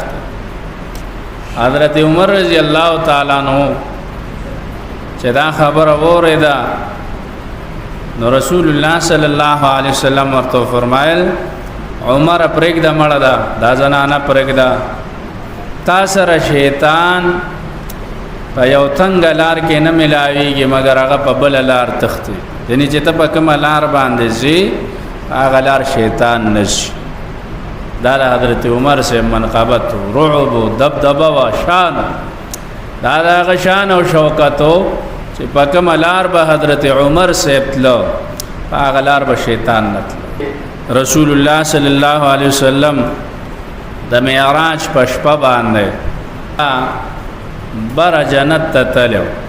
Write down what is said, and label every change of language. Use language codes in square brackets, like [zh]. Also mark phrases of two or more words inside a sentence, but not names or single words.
[ps] حضرت عمر [ar] رضی الله تعالی عنہ [ps] چې دا خبر اوریدا نو رسول الله [ar] صلی الله علیه وسلم [ps] ورته فرمایل عمر پرېږده مړه دا زنانه پرېږده، تا سره شیطان په یو تنګ لار کې نه ملاویږي مګر هغه په بل لار تختی، یعنی چې ته په کومه لار باندې ځې هغه لار شیطان نشي. دا حضرت عمر سے منقبت رعب و دبدبه و شان، دا هغه شان او شوکت چې په کومه لار به حضرت عمر سے تلو هغه لار به شیطان نه تلو. رسول الله [ar] صلی الله علیه وسلم [ps] د معراج په شپه باندې بر جنت ته تلو،